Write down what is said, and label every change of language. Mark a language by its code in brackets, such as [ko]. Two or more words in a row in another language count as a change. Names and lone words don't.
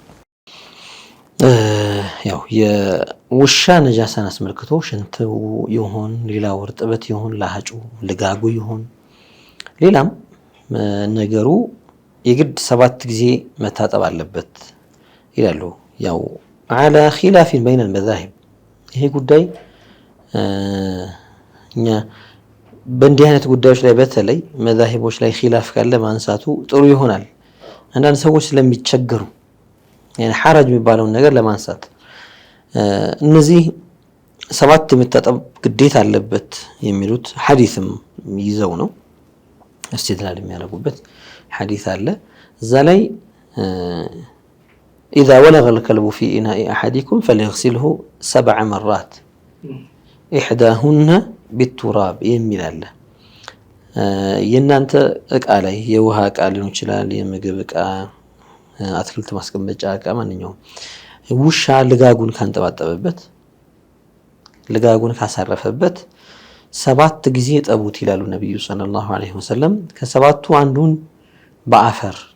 [am] ያው የውሻ ነጃሳን አስመልክቶ ሽንቱ ይሁን ሌላው እርጥበት ይሁን ላጩ ልጋጉ ይሁን ሌላም ነገሩ የግድ 7 ጊዜ መታጠብ አለበት ይላሉ። ያው [ar] على خلاف بين المذاهب [am] ይሄ ጉዳይ እኛ በእንዲህ አይነት ጉዳዮች ላይ በተለይ መዛሂቦች ላይ ኺላፍ ካለ ማንሳቱ ጥሩ ይሆናል። አንዳንድ ሰዎች ስለሚቸገሩ [ar] يعني حرج [am] የሚባለውን ነገር ለማንሳት እነዚህ 7 የመታጠብ ግዴታ አለበት የሚሉት ሐዲስም ይዘው ነው استدلال የሚያደርጉበት ሐዲስ አለ። እዛ ላይ [ar] إذا ولغ الكلب في إناء أحدكم فليغسله 7 مرات إحداهن بالتراب [am] የሚል አለ። የናንተ እቃ ላይ የውሃ እቃ ሊሆን ይችላል፣ የምግብ እቃ፣ አትክልት ማስቀመጫ እቃ፣ ማንኛውም ውሻ ልጋጉን ካንጠባጠበበት ልጋጉን ካሳረፈበት 7 ጊዜ ጠቡት ይላሉ ነብዩ [ar] صلى الله عليه وسلم። [am] ከሰባቱ አንዱን በአፈር